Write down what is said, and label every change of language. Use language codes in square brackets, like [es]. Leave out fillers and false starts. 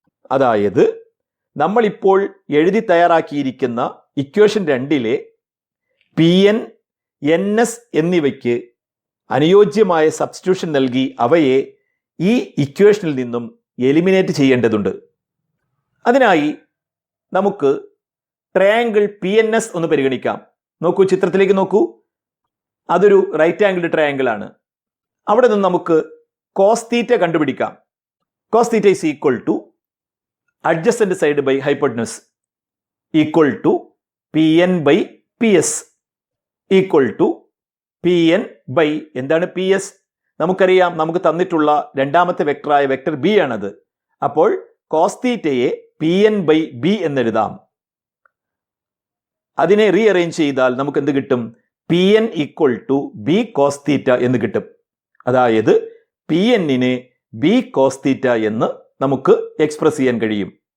[ml] അതായത് നമ്മളിപ്പോൾ എഴുതി തയ്യാറാക്കിയിരിക്കുന്ന equation 2 P N N S എന്നിവയ്ക്ക് അനുയോജ്യമായ സബ്സ്റ്റിറ്റ്യൂഷൻ നൽകി അവയെ ഈ ഇക്വേഷനിൽ നിന്നും എലിമിനേറ്റ് ചെയ്യേണ്ടതുണ്ട്. അതിനായി നമുക്ക് ട്രയാങ്കിൾ പി എൻ എസ് ഒന്ന് പരിഗണിക്കാം. നോക്കൂ, ചിത്രത്തിലേക്ക് നോക്കൂ, അതൊരു റൈറ്റ് ആംഗിൾഡ് ട്രയാങ്കിൾ ആണ്. അവിടെ നിന്ന് നമുക്ക് കോസ് തീറ്റ കണ്ടുപിടിക്കാം. [en] Cos theta is equal to adjacent side by hypotenuse equal to Pn by Ps equal to Pn by എന്താണ് Ps? [ml] നമുക്കറിയാം, നമുക്ക് തന്നിട്ടുള്ള രണ്ടാമത്തെ വെക്ടറായ വെക്ടർ ബി ആണത്. അപ്പോൾ കോസ് തീറ്റയെ Pn by b എന്നെഴുതാം. അതിനെ റീഅറേഞ്ച് ചെയ്താൽ നമുക്ക് എന്ത് കിട്ടും? [en] Pn equal to b cos theta [ml] എന്ന് കിട്ടും. അതായത് Pn-നെ b കോസ് തീറ്റ എന്ന് നമുക്ക് എക്സ്പ്രസ് ചെയ്യാൻ കഴിയും.